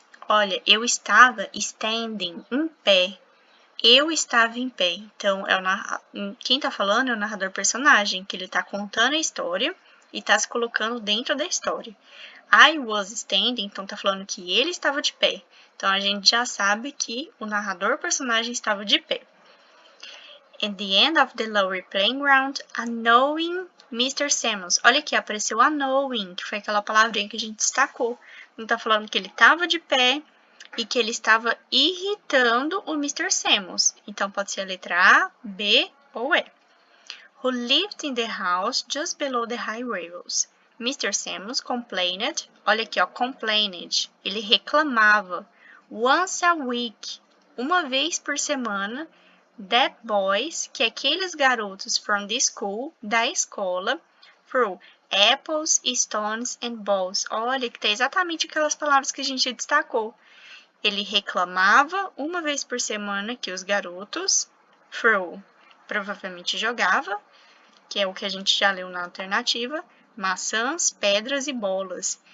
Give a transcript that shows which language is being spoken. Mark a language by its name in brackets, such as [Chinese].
[Portuguese] Olha, eu estava standing, em pé. Eu estava em pé. Então, quem está falando é o narrador personagem, que ele está contando a história e está se colocando dentro da história. [English] I was standing, [Portuguese] então está falando que ele estava de pé. Então, a gente já sabe que o narrador personagem estava de pé. [English] At the end of the lower playground, annoying Mr. Samuels. [Portuguese] Olha aqui, apareceu annoying, que foi aquela palavrinha que a gente destacou. Então, está falando que ele estava de pé e que ele estava irritando o Mr. Samuels. Então, pode ser a letra A, B ou E. [English] Who lived in the house just below the high rails. Mr. Samuels complained. [Portuguese] Olha aqui, ó, [English] complained. [Portuguese] Ele reclamava. [English] Once a week. [Portuguese] Uma vez por semana. [English] that boys, [Portuguese] que aqueles garotos [English] from the school, [Portuguese] da escola, [English] threw apples, stones and balls. [Portuguese] Olha, que tem exatamente aquelas palavras que a gente destacou. Ele reclamava uma vez por semana que os garotos, threw, provavelmente jogava, que é o que a gente já leu na alternativa, maçãs, pedras e bolas.